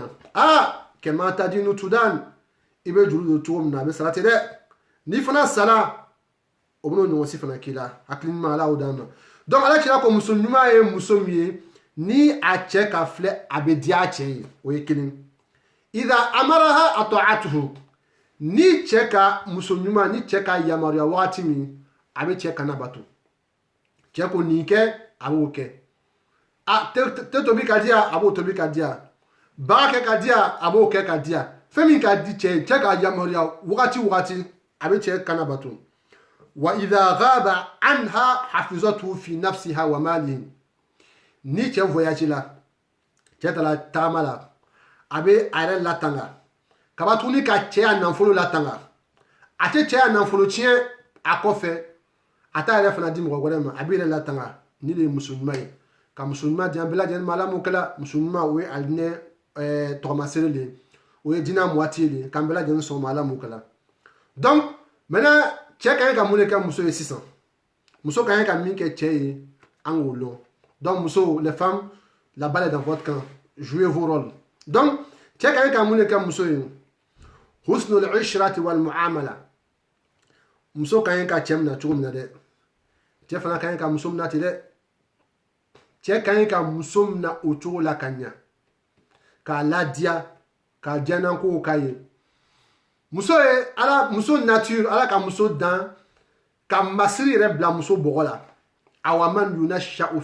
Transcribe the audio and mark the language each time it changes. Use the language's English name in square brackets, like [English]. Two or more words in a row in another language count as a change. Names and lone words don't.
[Bambara] na kɛmɛ ta di nu tudan i bɛ juru don cogo min na a bɛ sara ten dɛ n'i fana sara o bɛn'o ɲɔgɔn si fana k'i la hakili ɲuman ala y'o d'an ma donc ala kira ko muso ɲuman ye muso min ye ni a cɛ ka filɛ a bɛ diya a cɛ ye o ye kelen [Arabic] إذا أمرها أطاعته [Bambara] ni cɛ ka muso ɲuman ni cɛ ka yamaruya wagati min a bɛ cɛ kana bato cɛ ko nin kɛ a b'o kɛ tɛ tobi ka di yan a b'o tobi ka di yan baara kɛ ka di yan a b'o kɛ ka di yan fɛn min ka di cɛ ye cɛ ka yamaruya wagati wagati a bɛ cɛ kana bato [Arabic] وإذا غاب عنها حفظته في نفسها وماله [Bambara] ni cɛ voyage la cɛ taara tagama la a bɛ a yɛrɛ latanga kaba tuguni ka cɛ a nafolo latanga a tɛ cɛ a nafolo tiɲɛ a kɔfɛ a t'a yɛrɛ fana di mɔgɔ wɛrɛ ma a bɛ yɛrɛ latanga ni de ye muso ɲuman ye ka muso ɲuman di an bɛɛ lajɛlen ma ala mun kɛla muso ɲuman o ye alinɛ tɔgɔmasere de ye o ye dinɛ moitié de ye k'an bɛɛ lajɛlen sɔn ma ala mun kɛla [French] donc maintenant [Bambara] cɛ ka ɲi ka mun de kɛ muso ye sisan muso ka ɲi ka min kɛ cɛ ye an k'o dɔn donc muso [French] les femmes la balle est dans votre camp jouez vos rôles [Bambara] donc cɛ ka ɲi ka mun de kɛ muso ye [Arabic] حسن العشرة والمعاملة [Bambara] muso ka ɲi ka cɛ minɛ cogo min na dɛ cɛ fana ka ɲi ka muso minɛ ten dɛ cɛ ka ɲi ka muso minɛ o cogo la ka ɲa k'a ladiya k'a diyanankow k'a ye muso ye muso nature ala ka muso dan ka masiri yɛrɛ bila muso bɔgɔ la awa [Arabic] من ينشأ